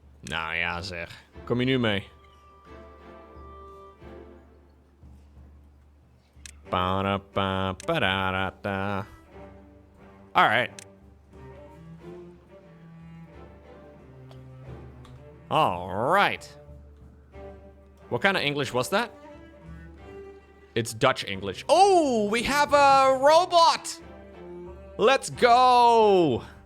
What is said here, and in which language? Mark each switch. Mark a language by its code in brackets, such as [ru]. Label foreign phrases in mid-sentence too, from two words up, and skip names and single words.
[nl] Nou ja zeg. Kom je nu mee? Ba-da-ba-ba-da-da-da. [en] Alright. Alright. What kind of English was that? It's Dutch English. Oh, we have a robot! Let's go!